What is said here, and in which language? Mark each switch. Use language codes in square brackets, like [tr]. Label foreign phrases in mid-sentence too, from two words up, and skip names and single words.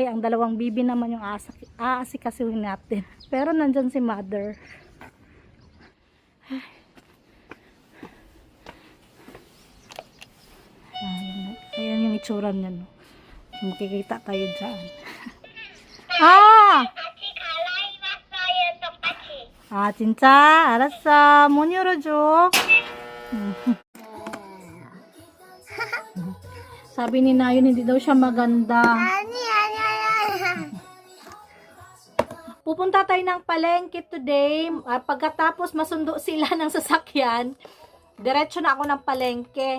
[tl] Ang dalawang bibi naman yung aasikasuhin natin. Pero nandyan si mother. Ayan yung itsura niya, no? Makikita tayo dyan. [ko] 진짜? 알았어. 문 열어줘. [tl] Sabi ni Nayon, hindi daw siya maganda. Pupunta tayo ng palengke today. Pagkatapos masundo sila ng sasakyan, diretso na ako ng palengke.